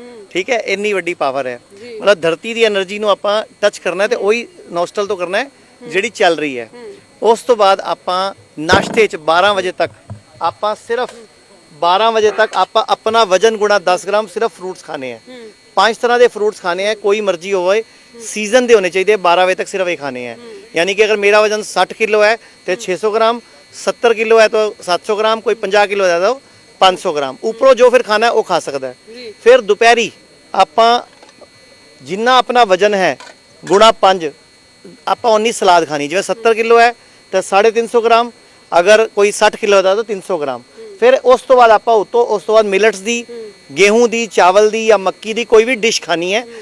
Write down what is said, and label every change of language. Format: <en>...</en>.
<pa>ਠੀਕ ਹੈ, ਇੰਨੀ ਵੱਡੀ ਪਾਵਰ ਹੈ। ਮਤਲਬ ਧਰਤੀ ਦੀ એનર્ਜੀ ਨੂੰ ਆਪਾਂ ਟੱਚ ਕਰਨਾ ਹੈ ਤੇ ਉਹੀ ਨੋਸਟਲ ਤੋਂ ਕਰਨਾ ਹੈ ਜਿਹੜੀ ਚੱਲ ਰਹੀ ਹੈ। ਉਸ ਤੋਂ ਬਾਅਦ ਆਪਾਂ ਨਾਸ਼ਤੇ 'ਚ 12 ਵਜੇ ਤੱਕ ਆਪਾਂ ਸਿਰਫ 12 ਵਜੇ ਤੱਕ ਆਪਾਂ ਆਪਣਾ ਵਜਨ ਗੁਣਾ 10 ਗ੍ਰਾਮ ਸਿਰਫ ਫਰੂਟਸ ਖਾਣੇ ਹੈ। 5 ਤਰ੍ਹਾਂ ਦੇ ਫਰੂਟਸ ਖਾਣੇ ਹੈ, ਕੋਈ ਮਰਜ਼ੀ ਹੋਵੇ, ਸੀਜ਼ਨ ਦੇ ਹੋਣੇ ਚਾਹੀਦੇ। 12 ਵਜੇ ਤੱਕ ਸਿਰਫ ਇਹ ਖਾਣੇ ਹੈ।</pa> <hi>यानी कि अगर मेरा वजन 60 किलो है तो 600 ग्राम, 70 किलो है तो 700 ग्राम, कोई 50 किलो है तो 500 ग्राम। ऊपरों जो फिर खाना है वो खा सकता है। फिर दोपहरी</hi> <pa>ਆਪਾਂ ਜਿੰਨਾ ਆਪਣਾ ਵਜਨ ਹੈ ਗੁਣਾ 5 ਆਪਾਂ ਉਨੀ ਸਲਾਦ ਖਾਣੀ। ਜਿਵੇਂ 70 ਕਿਲੋ ਹੈ ਤਾਂ 350 ਗ੍ਰਾਮ, ਅਗਰ ਕੋਈ 60 ਕਿਲੋ ਦਾ ਤਾਂ 300 ਗ੍ਰਾਮ। ਫਿਰ ਉਸ ਤੋਂ ਬਾਅਦ ਆਪਾਂ ਉਸ ਤੋਂ ਬਾਅਦ ਮਿਲਟਸ ਦੀ, गेहूं ਦੀ, ਚਾਵਲ ਦੀ ਜਾਂ ਮੱਕੀ ਦੀ ਕੋਈ ਵੀ ਡਿਸ਼ ਖਾਣੀ ਹੈ।</pa>